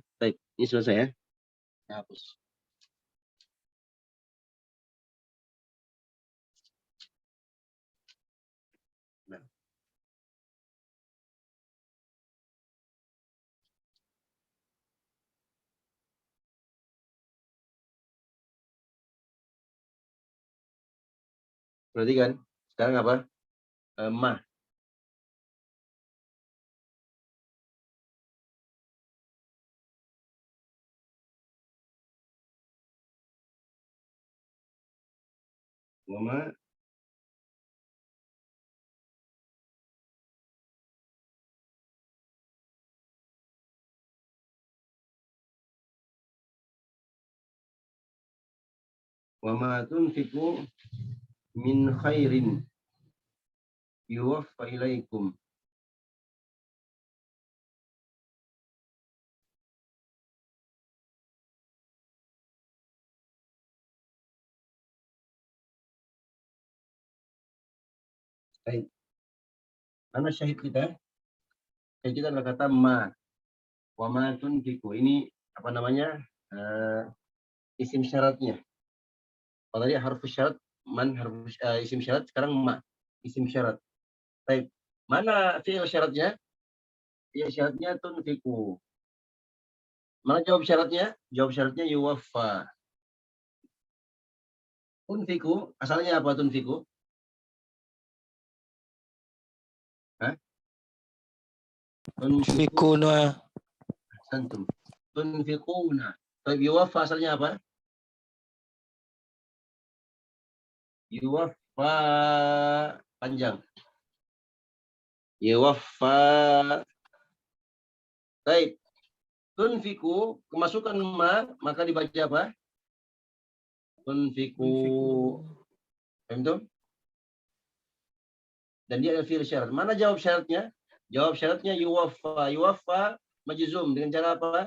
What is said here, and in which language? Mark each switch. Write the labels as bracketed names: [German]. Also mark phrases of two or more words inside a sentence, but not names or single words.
[Indonesian] Baik, ini selesai ya. Saya hapus. Nah. Perhatikan, sekarang apa? Ma. [Arabic] Wama تنفقوا من خير يوف إليكم. [Indonesian] Baik. Mana syahid kita? Syahid kita adalah kata ma. [Arabic] وما تنفقوا. [Indonesian] Ini apa namanya? Isim syaratnya. Kalau tadi harfu syarat, man harfu isim syarat, sekarang ma. Isim syarat. Baik. Mana fi'il syaratnya? Fi'il syaratnya tunfiqu. Mana jawab syaratnya? Jawab syaratnya yuwaffa. Tunfiku, asalnya apa tunfiku? Hah? Fikuna. Santum. Tunfikuna. Tapi yuwaffa asalnya apa? Yuwaffa panjang. Yuwaffa. Baik. Tunfiku kemasukan maka dibaca apa? Tunfiku. Paham tuh? Dan dia ada fi'il syarat. Mana jawab syaratnya? Jawab syaratnya yuwaffa. Yuwaffa majzum dengan cara apa?